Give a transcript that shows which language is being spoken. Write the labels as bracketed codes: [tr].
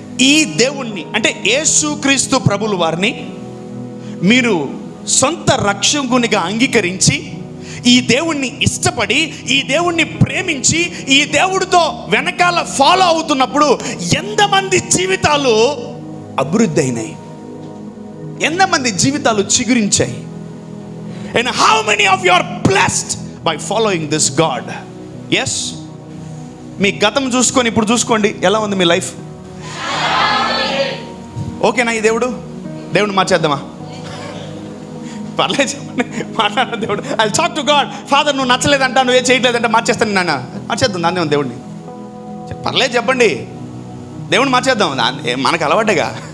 [te] ఈ దేవుణ్ణి, అంటే యేసుక్రీస్తు ప్రభుల వారిని మీరు సొంత రక్షకునిగా అంగీకరించి, ఈ దేవుణ్ణి ఇష్టపడి, ఈ దేవుణ్ణి ప్రేమించి, ఈ దేవుడితో వెనకాల ఫాలో అవుతున్నప్పుడు ఎంతమంది జీవితాలు అభివృద్ధి అయినాయి, ఎంతమంది జీవితాలు చిగురించాయి? [en] And how many of you are blessed by following this God? Yes. [te] మీ గతం చూసుకొని ఇప్పుడు చూసుకోండి, ఎలా ఉంది మీ లైఫ్? ఓకేనా ఈ దేవుడిని మార్చేద్దామా? పర్లేదు చెప్పండి, మాట్లాడ దేవుడు. [en] I talk to God. [te] Father, నువ్వు నచ్చలేదంట, నువ్వు ఏం చేయట్లేదంటే మార్చేస్తాను నాన్న. మార్చేద్దాం దాన్ని, దేవుడిని. పర్లేదు చెప్పండి, దేవుడిని మార్చేద్దాం. మనకు అలవాటేగా.